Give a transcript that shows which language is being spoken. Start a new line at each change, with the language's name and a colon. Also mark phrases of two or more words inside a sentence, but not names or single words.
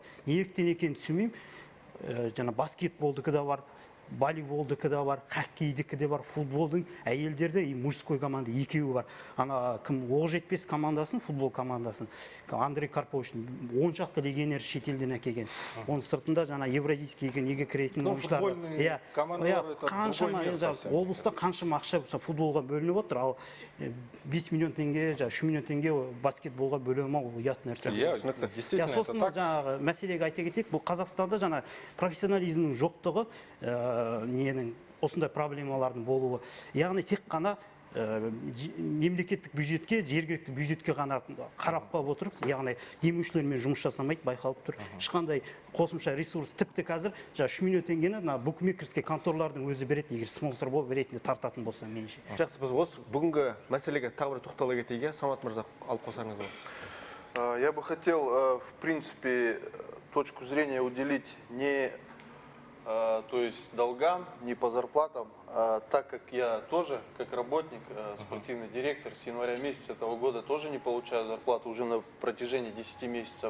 Kazakh: Неліктен екенін түсінбеймін. Жаңа баскетболдікі да бар, волейболдікі да бар, хоккейдікі де бар, футболдың әйелдерде
Russian: и мужской
Kazakh: команда екеуі бар. Ана кім Оқжетпес командасын, футбол командасын, Андрей Карповичтің 10 шақты легионер шетелден әкелген. Оның сыртында жаңа евразийский неге кіретін ойыншылар.
Russian: Футбольный командалар это другой мир совсем.
Kazakh: Облыста қаншама ақша футболға бөлініп отыр, ал 5 миллион теңге, 3 миллион теңге баскетболға бөлініп ол ұят нәрсе.
Russian: Действительно,
Kazakh: сосын жаңағы мәселеге айта кетейік, бұл Қазақстанда жаңа профессионализмнің жоқтығы, ненің осындай проблемалардың болуы. Яғни тек қана мемлекеттік бюджетке, жергілікті бюджетке ғана қарап қалып отырып, яғни демеушілермен жұмыс жасамайды, байқалып тұр. Ешқандай қосымша ресурс тіпті қазір 3 миллион теңгені букмекерский конторлардың өзі береді, егер спонсор болып беретінде тартатын болса меніңше. Жақсы, біз осы бүгінгі мәселеге тағы бір тоқтала кетейік. Самат мырза, алып қосарыңыз болады.
Russian: Я бы хотел, в принципе, точку зрения уделить не то есть долгам, не по зарплатам, так как я тоже, как работник, спортивный директор, с января месяца этого года тоже не получаю зарплату уже на протяжении 10 месяцев.